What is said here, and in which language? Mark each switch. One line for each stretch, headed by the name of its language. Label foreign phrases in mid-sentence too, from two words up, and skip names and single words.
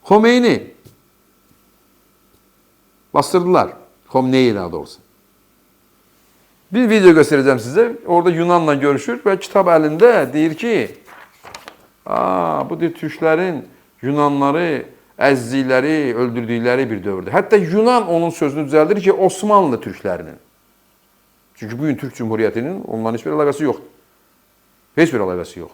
Azerbaijani: Xomeyni bastırdılar. Xomeyni daha doğrusu.
Turkish: Bir video göstereceğim size.
Azerbaijani: Orada Yunanla görüşür
Turkish: ve kitap elinde
Azerbaijani: deyir ki, bu Türklərin Yunanları, əzdikləri, öldürdükləri bir dövrdür. Hətta Yunan onun sözünü düzəldir ki, Osmanlı Türklərinin. Çünki bugün Türk Cumhuriyyətinin onların heç bir əlaqəsi yoxdur. Heç bir əlaqəsi yoxdur.